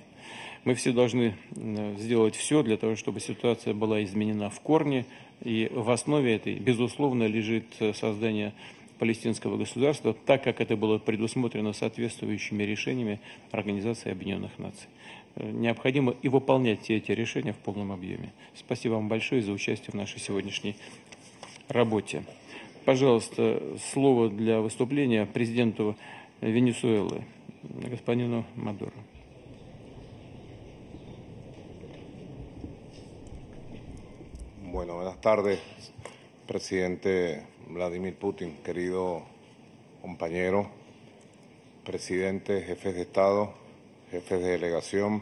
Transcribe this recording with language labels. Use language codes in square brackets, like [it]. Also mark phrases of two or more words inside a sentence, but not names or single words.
[ru] Мы все должны сделать все для того, чтобы ситуация была изменена в корне, и в основе этой, безусловно, лежит создание палестинского государства, так как это было предусмотрено соответствующими решениями Организации Объединенных Наций. Необходимо и выполнять все эти решения в полном объеме. Спасибо вам большое за участие в нашей сегодняшней работе. Пожалуйста, слово для выступления президенту Венесуэлы, господину Мадуро. [es] Bueno, buenas tardes, presidente Vladimir Putin, querido compañero, presidente, jefes de Estado, jefes de delegación.